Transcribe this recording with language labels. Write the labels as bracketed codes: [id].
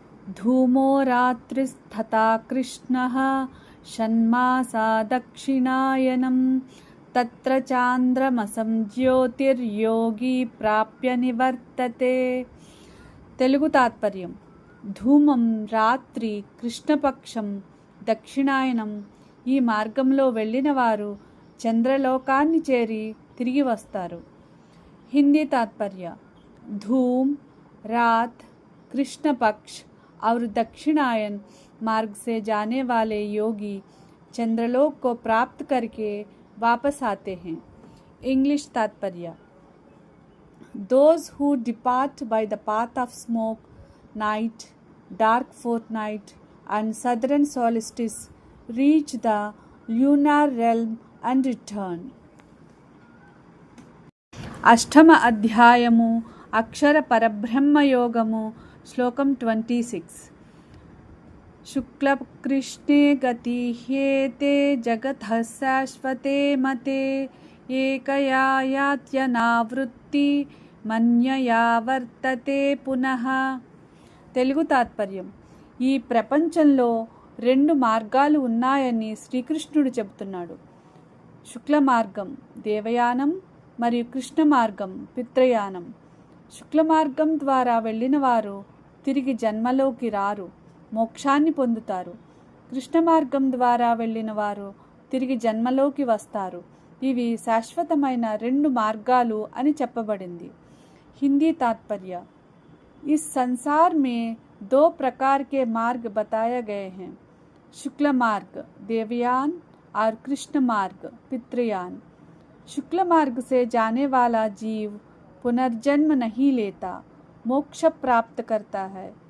[sa] ధూమో రాత్రిస్తథా కృష్ణః షణ్మాసా దక్షిణాయనం తత్ర చాంద్రమసం జ్యోతిర్యోగి ప్రాప్య నివర్తతే. [te] తెలుగు తాత్పర్యం. ధూమం రాత్రి, కృష్ణపక్షం దక్షిణాయనం. ఈ మార్గంలో వెళ్ళిన వారు చంద్రలోకాన్ని చేరి తిరిగి వస్తారు. [hi] हिंदी तात्पर्य. धूम रात, कृष्ण पक्ष और दक्षिणायन मार्ग से जाने वाले योगी चंद्रलोक को प्राप्त करके वापस आते हैं. इंग्लिश तात्पर्य. [en] Those who depart by the path of smoke, night, dark fortnight and southern solstice reach the lunar realm and return. [te] అష్టమ అధ్యాయము అక్షర పరబ్రహ్మయోగము శ్లోకం 26. [sa] శుక్లకృష్ణే గతి హ్యేతే జగతః శాశ్వతే మతే ఏకయా యాత్యనావృత్తి మన్యయా వర్తతే పునః. [te] తెలుగు తాత్పర్యం. ఈ ప్రపంచంలో 2 మార్గాలు ఉన్నాయని శ్రీకృష్ణుడు చెబుతున్నాడు. శుక్ల మార్గం దేవయానం మరియు కృష్ణ మార్గం పిత్రయానం. శుక్ల మార్గం ద్వారా వెళ్ళిన వారు తిరిగి జన్మలోకి రారు, మోక్షాన్ని పొందుతారు. కృష్ణ మార్గం ద్వారా వెళ్ళిన వారు తిరిగి జన్మలోకి వస్తారు. ఇవి శాశ్వతమైన 2 మార్గాలు అని చెప్పబడింది. హిందీ तात्पर्य. [hi] इस संसार में 2 प्रकार के मार्ग बताए गए हैं. शुक्ल मार्ग देवयान और कृष्ण मार्ग पितृयान. शुक्ल मार्ग से जाने वाला जीव पुनर्जन्म नहीं लेता, मोक्ष प्राप्त करता है.